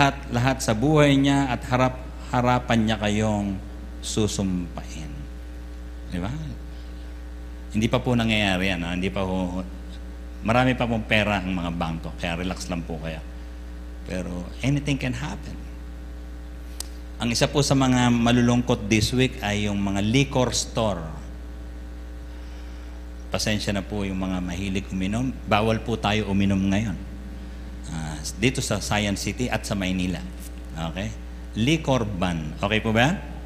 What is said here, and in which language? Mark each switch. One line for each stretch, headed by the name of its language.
Filipino: Lahat sa buhay niya at harapan niya kayong susumpain. Di ba? Hindi pa po nangyayari yan. Hindi pa po, marami pa pong pera ang mga bangko. Kaya relax lang po kaya.
English: Pero anything can happen.
Filipino: Ang isa po sa mga malulungkot
English: this week
Filipino: ay yung mga liquor store. pasensya na po yung mga mahilig uminom. Bawal po tayo uminom ngayon. Dito sa Science City at sa Maynila. Okay? Liquor ban. Okay po ba?